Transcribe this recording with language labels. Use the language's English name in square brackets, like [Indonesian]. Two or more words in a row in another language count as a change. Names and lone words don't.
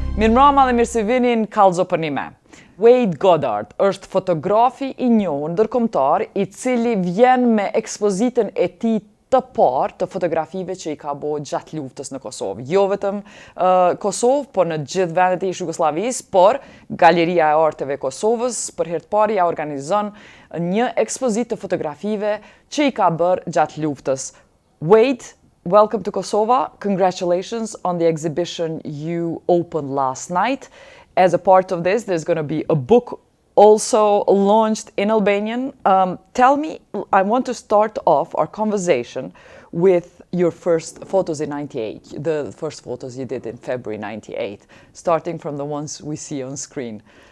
[Albanian] Mirëmbrëma dhe mirë se vini në kallëzo për një me. Wade Goddard është fotografi i njohur ndërkombëtar i cili vjen me ekspozitën e tij të parë të fotografive që i ka bërë gjatë luftës në Kosovë. Jo vetëm Kosovë, por në gjithë vendet e Jugosllavisë, por Galeria e Arteve e Kosovës për herë të parë ja organizon një ekspozitë të fotografive që i ka bërë gjatë luftës. [English] Wade, welcome to Kosovo. Congratulations on the exhibition you opened last night. As a part of this, there's going to be a book also launched in Albanian. Tell me, I want to start off our conversation with your first photos in '98, the first photos you did in February '98, starting from the ones we see on screen.